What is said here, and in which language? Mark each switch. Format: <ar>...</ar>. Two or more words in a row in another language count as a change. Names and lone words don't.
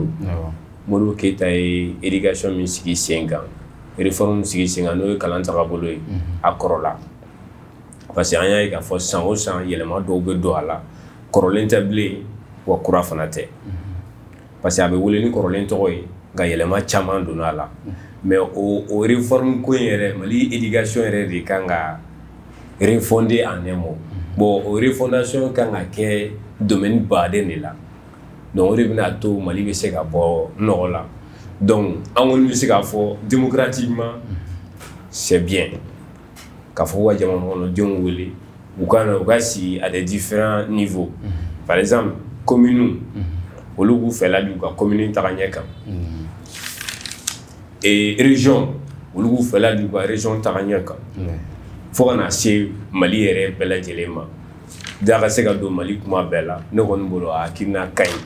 <bm>Modibo Keyita ye éducation min sigi sen kan réforme min sigi sen kan n'o ye kalan tagabolo ye a kɔrɔla</bm> <fr>parce que</fr> <bm>an y'a ye k'a fɔ san o san yɛlɛma dɔw bɛ don a la kɔrɔlen tɛ bilen wa kura fana tɛ</bm> <fr>parce que</fr> <bm>a bɛ wele ni kɔrɔlen tɔgɔ ye nka yɛlɛma caman donna a la mais o réforme ko in yɛrɛ Mali éducation yɛrɛ de kan ka</bm> <fr>refonder en un mot.</fr> <bm>Bon o refondation kan ka kɛ domaine baden de la. Donc o de bɛna to Mali bɛ se ka bɔ nɔgɔ la. Donc an kɔni bɛ se k'a fɔ</bm> <fr>démocratiquement c'est bien</fr> <bm>k'a fɔ ko ka jamana kɔnɔdenw wele u ka sigi</bm> <fr>à des différents niveaux. Par exemple</fr> <bm>commune olu b'u fɛla di u ka commune taga ɲɛ kan.</bm> <fr>Et région</fr> <bm>olu b'u fɛla di u ka région taga ɲɛ kan. Fo ka na se Mali yɛrɛ bɛɛ lajɛlen ma. Da ka se ka don Mali kuma bɛɛ la ne kɔni bolo a hakilina ka ɲi.</bm>